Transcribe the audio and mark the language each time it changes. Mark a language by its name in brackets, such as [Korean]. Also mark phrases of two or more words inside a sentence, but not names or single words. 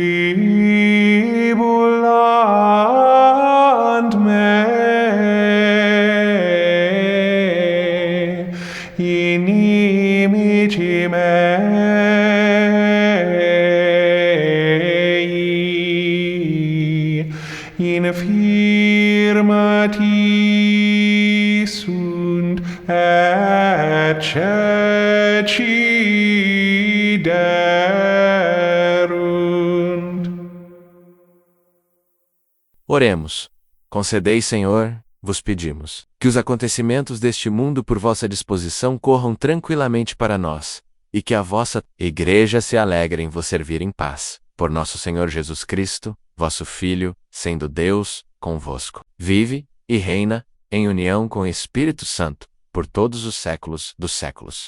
[Latin] tribulant me inimici mei, infirmati sunt et ceci derunt. [Portuguese] oremos. Concedei, Senhor, vos pedimos, que os acontecimentos deste mundo por vossa disposição corram tranquilamente para nós, e que a vossa Igreja se alegre em vos servir em paz. Por nosso Senhor Jesus Cristo, vosso Filho, sendo Deus, convosco, vive e reina, em união com o Espírito Santo, por todos os séculos dos séculos.